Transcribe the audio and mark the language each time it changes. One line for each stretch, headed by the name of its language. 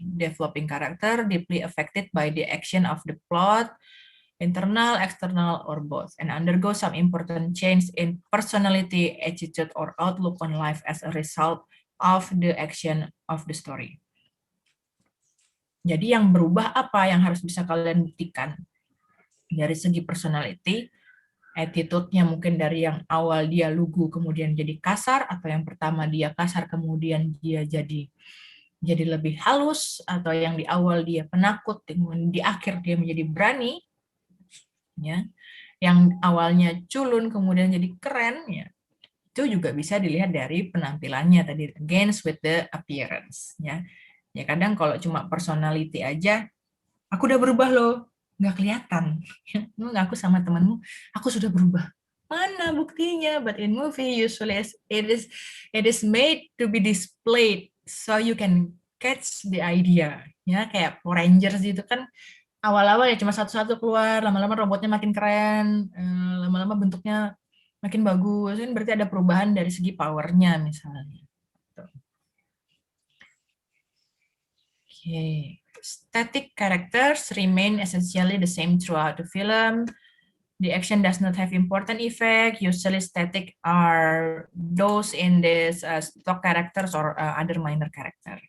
English: Developing character deeply affected by the action of the plot, internal, external, or both, and undergo some important change in personality, attitude, or outlook on life as a result of the action of the story.
Indonesian: Jadi yang berubah apa yang harus bisa kalian buktikan? Dari segi personality, attitude-nya mungkin dari yang awal dia lugu kemudian jadi kasar, atau yang pertama dia kasar kemudian dia jadi lebih halus, atau yang di awal dia penakut kemudian di akhir dia menjadi berani, ya. Yang awalnya culun kemudian jadi keren, ya. Itu juga bisa dilihat dari penampilannya tadi,
English: against with the appearance,
Indonesian: ya. Ya kadang kalau cuma personality aja, aku udah berubah loh, nggak kelihatan. Lu ngaku sama temenmu, aku sudah berubah. Mana buktinya?
English: But in movie usually it is made to be displayed so you can catch the idea.
Indonesian: Ya kayak Power Rangers itu kan awal-awal ya cuma satu-satu keluar, lama-lama robotnya makin keren, lama-lama bentuknya makin bagus. Ini berarti ada perubahan dari segi powernya misalnya.
English: Okay. Static characters remain essentially the same throughout the film. The action does not have important effect. Usually static are those in this stock characters or other minor character.